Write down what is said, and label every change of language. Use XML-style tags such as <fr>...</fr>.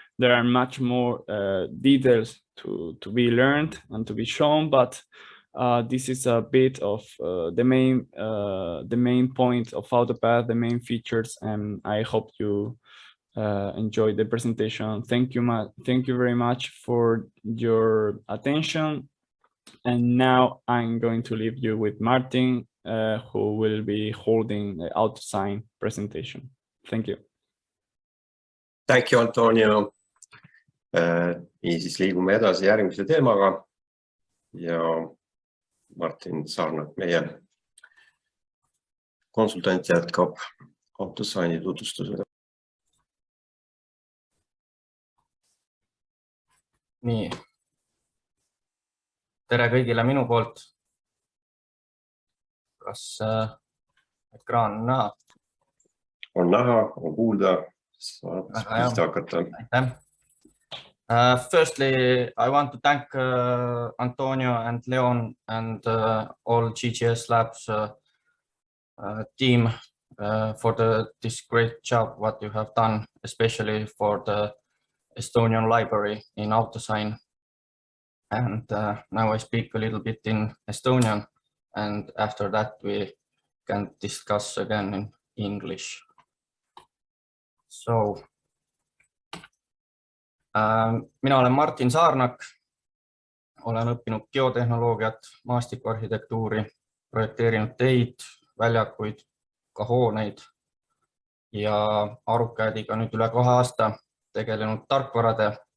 <en>There are much more details to be learned and to be shown, but this is a bit of the main point of Autopath, the main features, and I hope you enjoyed the presentation. Thank you very much for your attention. And now I'm going to leave you with Martin, who will be holding the Autosign presentation. Thank you. Thank you, Antonio.</en> <et>Niisiis liigume edasi järgmise teemaga ja Martin Saarnak, meie konsultant, jätkab Autosigni tutvustusega. Nii. Tere kõigile minu poolt. Kas ekraan on näha? On näha, on kuulda. Saab pihta hakata. Aitäh.</et> <en>Firstly, I want to thank Antonio and Leon and all CGS Labs team for this great job what you have done, especially for the Estonian library in Autosign. And now I speak a little bit in Estonian, and after that we can discuss again in English.</en> <et>So, mina olen Martin Saarnak, olen õppinud geotehnoloogiat, maastikuarhitektuuri, projekteerinud teid, väljakuid, ka hooneid ja AruCADiga nüüd üle 2 aasta tegelenud tarkvarade</et>